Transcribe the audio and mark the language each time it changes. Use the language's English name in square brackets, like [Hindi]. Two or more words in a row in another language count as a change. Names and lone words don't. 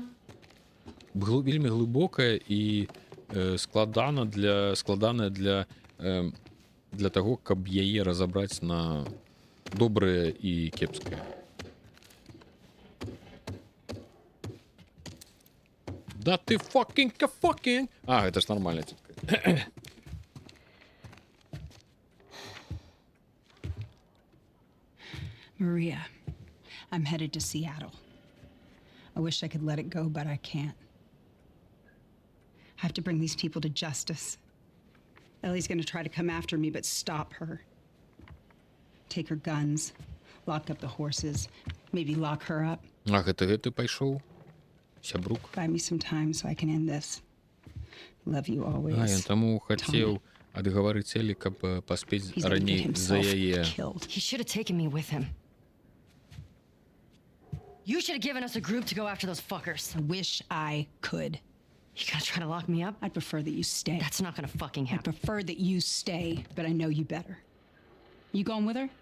[Belarusian] Вельмі глыбокая і складаная для таго, каб яе разабраць на добрае і кепскае. Да ты fucking. Гэта ж нармальна, цётка. [English] Maria, I'm headed to Seattle. I wish I could let it go, but I can't. I have to bring these people to justice. Ellie's gonna try to come after me, but stop her. Take her guns, lock up the horses, maybe lock her up. [Belarusian] Гэта пайшоў? Сябрук? [English] Buy me some time so I can end this. Love you always. [Belarusian] Ён таму хацеў адгаварыць Эллі, каб паспець раней за яе. [English] He should have taken me with him. You should have given us a group to go after those fuckers. I wish I could. You gonna try to lock me up? I'd prefer that you stay. That's not gonna fucking I happen. prefer that you stay, but I know you better. You going with her?